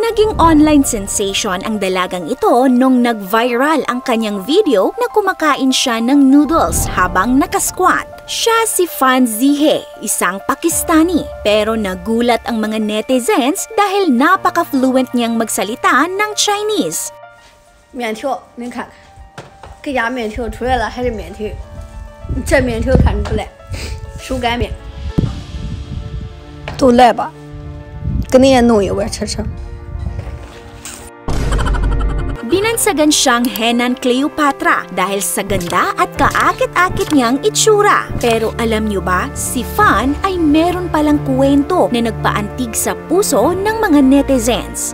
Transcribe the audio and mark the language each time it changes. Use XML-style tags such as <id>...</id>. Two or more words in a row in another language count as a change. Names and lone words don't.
<tl>Naging</tl> <en>online sensation</en> <tl>ang dalagang ito nung nag-viral ang kanyang video na kumakain siya ng noodles habang nakasquat. Siya si Fan Zihe, isang Pakistani, pero nagulat ang mga netizens dahil napaka-fluent niyang magsalita ng Chinese.</tl> <zh>面条，你看，这家面条出来了还是面条，这面条看出来，手擀面，都来吧，给你也弄一碗吃吃。</zh> <tl>Binansagan siyang Henan Cleopatra dahil sa ganda at kaakit-akit niyang itsura. Pero alam niyo ba, si Fan ay meron palang kwento na nagpaantig sa puso ng mga netizens.</tl>